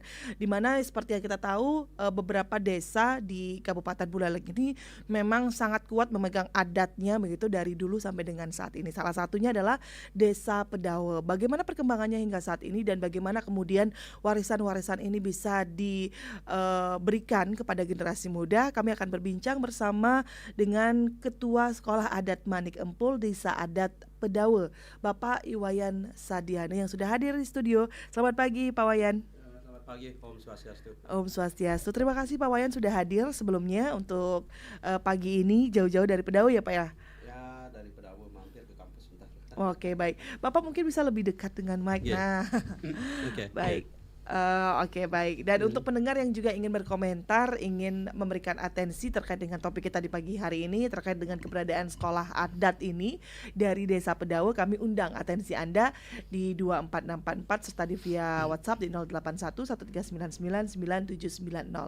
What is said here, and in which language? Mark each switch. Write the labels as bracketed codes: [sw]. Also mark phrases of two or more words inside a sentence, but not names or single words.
[id] Dimana seperti yang kita tahu beberapa desa di Kabupaten Buleleng ini memang sangat kuat memegang adatnya begitu dari dulu sampai dengan saat ini. Salah satunya adalah Desa Pedawe. Bagaimana perkembangannya hingga saat ini dan bagaimana kemudian warisan-warisan ini bisa diberikan kepada generasi muda. Kami akan berbincang bersama dengan Ketua Sekolah Adat Manik Empul Desa Adat Pedawe, Bapak Iwayan Sadiana yang sudah hadir di studio. Selamat pagi Pak Wayan. Selamat pagi, Om Swastiastu. Om Swastiastu. Terima kasih Pak Wayan sudah hadir sebelumnya untuk pagi ini jauh-jauh dari Pedawe ya Pak ya. Ya, dari Pedawe mampir ke kampus sebentar. Oke, baik. Bapak mungkin bisa lebih dekat dengan mic. Yeah. Nah, Oke. baik. Oke, baik. Dan untuk pendengar yang juga ingin berkomentar, ingin memberikan atensi terkait dengan topik kita di pagi hari ini, terkait dengan keberadaan sekolah adat ini dari Desa Pedawe, kami undang atensi Anda di 24644 serta di via WhatsApp di 081139999790.